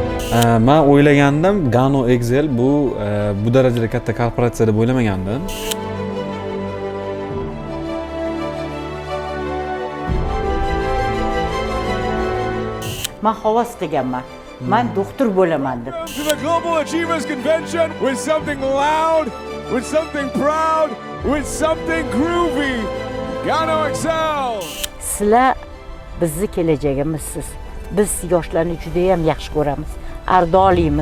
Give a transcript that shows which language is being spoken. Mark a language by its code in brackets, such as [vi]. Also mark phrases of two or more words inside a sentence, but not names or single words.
[uz] Men o'ylagandim, Gano Excel bu darajada katta korporatsiya deb o'ylamagandim. Men havas qilganman. Men doktor bo'laman deb. [en] To the Global Achievers Convention with something loud, with something proud, with something groovy. [uz] Gano Excel. Sizlar bizni kelajagimizsiz. Biz yoshlarni juda ham yaxshi ko'ramiz, ardoliymiz.